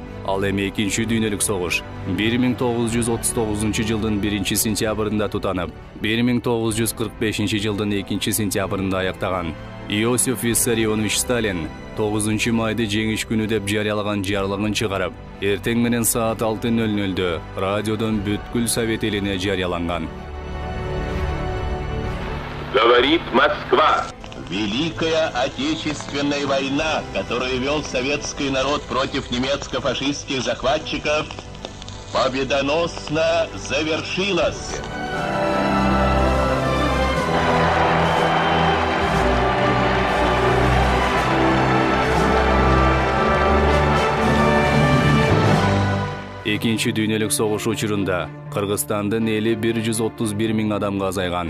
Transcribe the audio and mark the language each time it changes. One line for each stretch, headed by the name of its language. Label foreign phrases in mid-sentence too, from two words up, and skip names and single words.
Kyrgyz: Ал эми экинчи дүйнөлүк согуш 1939 жылдын 1 сентябрында тутанып, 1945 жылдын 2 сентябрында аяктаган. Иосиф Виссарионович Сталин 9 майды жеңиш күнү деп жарыялаган жарлыгын чыгарып, эртең менен саат 6:00 радиодон бүткүл Совет элине жарыяланган.
Russian: Говорит Москва. Великая Отечественная война, которую вел советский народ против немецко-фашистских захватчиков, победоносно завершилась.
Kyrgyz: Экинчи дүйнөлүк согуш учурунда Кыргызстандын эли 131 миң адамга азайган.